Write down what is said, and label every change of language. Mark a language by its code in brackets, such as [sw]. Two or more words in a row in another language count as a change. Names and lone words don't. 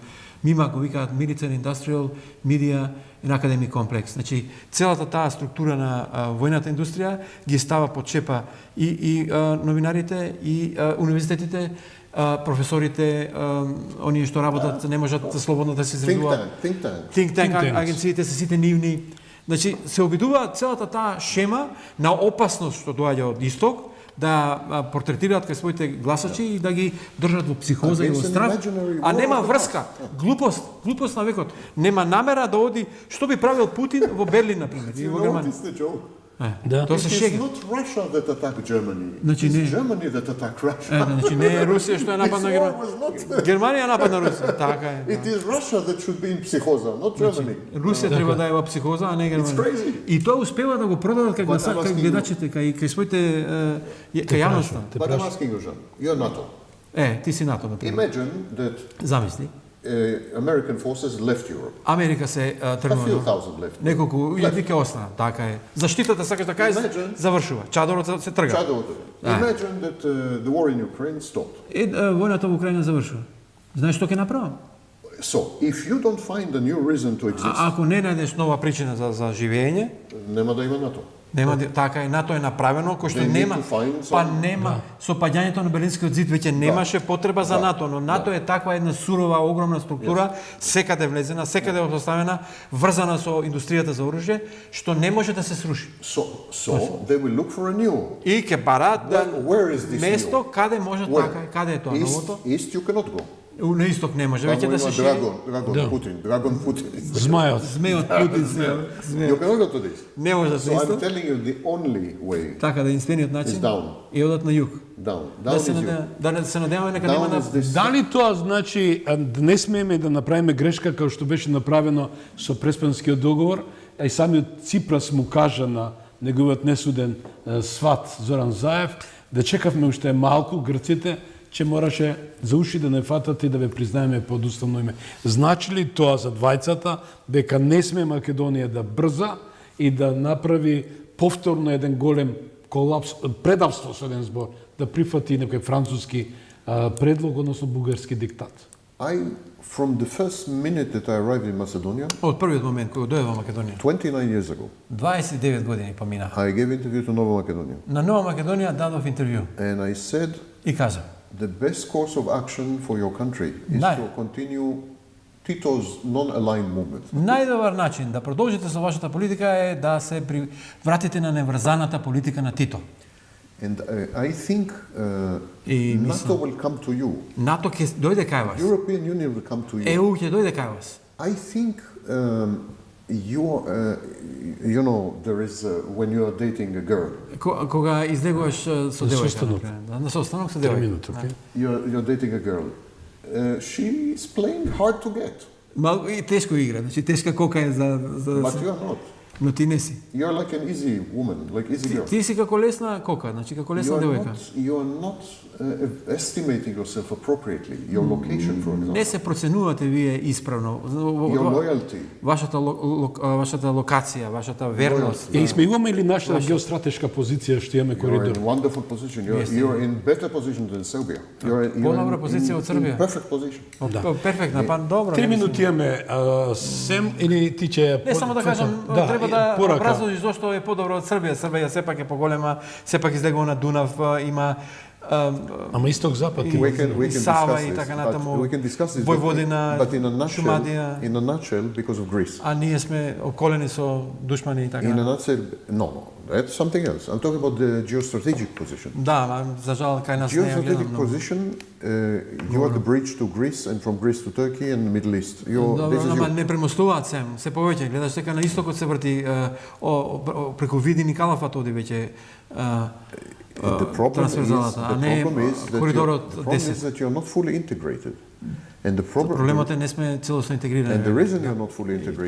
[mk] Мимак го викаат [en] Military Industrial Media and Academic Complex. [mk] Значи, целата таа структура на војната индустрија ги става под чепа и новинарите, и универзитетите, професорите, оние што работат, не можат слободно да се изразуваат. [en] Think tank. Think tank [mk] агенциите се сите нивни. Значи, се обидува целата таа шема на опасност што доаѓа од исток, да портретираат кај своите гласачи и да ги држат во психоза и во страх, а нема врска, глупост на векот. Нема намера да оди, што би правил Путин во Берлин, например, и во Германија. Да. Тоа се [en] It is [mk] шега. [en] not Russia that attacked Germany. [mk] Значи [en] It [mk] не- [en] is Germany that attacked Russia. [mk] Значи не е Русија што е нападна [en] This war [mk] Германија. [en] was not- [mk] Германија нападна Русија, така е. [en] It is Russia that should be in psychosa, not Germany. [mk] Русија треба да е во психоза, а не Германија. [en] crazy. [mk] И тоа успева да го продадат кај [en] But I'm [mk] кај [en] asking you- [mk] гледачите, кај своите кај јавноста. [en] But I'm asking you, Jean, you're NATO. [mk] Ти си НАТО, например. [en] Imagine that [mk] Замисли, [en] American forces left Europe. [mk] Америка се [en] A few [mk] тргнува. [en] thousand left. [mk] Неколку илјади ќе останат, така е. Заштитата сакаш да кажеш, [en] Imagine- [mk] завршува. Чадорот се трга. [en] Imagine that the war in Ukraine stopped. [mk] Војната во Украина завршува. Знаеш што ќе направам? [en] So, if you don't find a new reason to exist, [mk] Ако не најдеш нова причина за живење, нема да има НАТО. нема така е, НАТО е направено кој што [en] They need [mk] нема, [en] to find some- [mk] па нема со паѓањето на Берлинскиот зид веќе немаше потреба за НАТО, но НАТО е таква една сурова огромна структура, секаде влезена, секаде поставена, врзана со индустријата за оружје, што не може да се сруши. [en] So they will look for a new. [mk] И ќе бараат да [en] Where is this [mk] место [en] new? [mk] каде може [en] Where? [mk] така, каде е тоа новото? [en] East you cannot go. [mk] На исток не може веќе Таму да се има шири. [en] Dragon Putin. [mk] Змајот. Змејот Путин се. [en] You cannot go to this. [mk] Не може да се [en] So I'm [mk] исток. [en] telling you the only way [mk] Така да единствениот начин [en] is down. [mk] е одат на југ. [en] Down. [mk] Да [en] Down [mk] се [en] is you. [mk] надеваме нека нема [en] Down [mk] да [en] is this. [mk] Дали тоа значи да не смееме да направиме грешка како што беше направено со Преспанскиот договор, а и самиот Ципрас му кажа на неговиот несуден сват Зоран Заев, да чекавме уште малку грците, че мораше за уши да не фатат и да ве признаеме под уставно име. Значи ли тоа за двајцата дека не сме Македонија да брза и да направи повторно еден голем колапс, предавство со еден збор, да прифати некој француски предлог, односно бугарски диктат? [en] From the first minute that I arrived in Macedonia, [mk] Од првиот момент кога дојде во Македонија, [en] 29 years ago, [mk] 29 години поминаха. [en] I gave interview to Nova Macedonia. [mk] На Нова Македонија дадов интервју [en] And I said, [mk] и кажа: [en] the best course of action for your country is [bg] Най- [en] to continue Tito's non-aligned movement. [mk] најдобар начин да продолжите со вашата политика е да се вратите на неврзаната политика на Тито. [en] And I think [mk] И [en] NATO will come to you. [mk] НАТО ќе дојде кај вас. [en] European Union will come to you. [mk] ЕУ ќе дојде кај вас. [en] I think you know, there is when you are dating a girl, [mk] Кога излегуваш со девојка, состанок. например, на состанок со 3 девојка. минути, окей? [en] you're dating a girl. She's playing hard to get, [mk] Малку и тешко игра, значи тешка кока е за [en] but you are not. [mk] но ти не си. [en] You're like an easy woman, like easy girl. [mk] Ти си како лесна кока, значи како лесна девојка. [en] You are not estimating yourself appropriately. Your location, for [mk] Не [en] example, [mk] се проценувате вие исправно. [en] your loyalty. [mk] Вашата вашата локација, вашата верност. И сме имаме ли наша геостратешка позиција што имаме [en] You're [mk] коридор? [en] in wonderful position. You're in better position than Serbia. You're [mk] По-добра позиција од Србија. [en] in perfect position. [mk] Перфектна, па добро. 3 минути имаме, Сем, или ти ќе... Не само да кажам, треба да образложиш зошто е подобро од Србија. Србија сепак е поголема, сепак излегува на Дунав, има Ама исток-запад. и Сава и така натаму. [en] We can discuss this, [mk] Војводина, [en] but in a nutshell, [mk] Шумадија, [en] in a nutshell, because of Greece. [mk] а ние сме околени со душмани и така [en] In a [mk] натаму. [en] nutshell, no, that's something else. I'm talking about the geostrategic position. [mk] Да, ма за жал кај нас не ја гледам [en] Geostrategic [mk] многу. [en] position, you are the bridge to Greece and from Greece to Turkey and the Middle East. [mk] Добро, [en] This is [mk] ама [en] your, [mk] не премостуваат се повеќе. Гледаш дека на истокот се врти преку Видин и Калафат оди веќе [en] and the problem is, [mk] трансверзалата, а не коридорот [en] the problem is [mk] 10. [en] that you're not fully integrated. And the problem, [mk] Проблемот е не сме целосно [en] and the [mk] интегрирани. [en] reason you're not fully integrated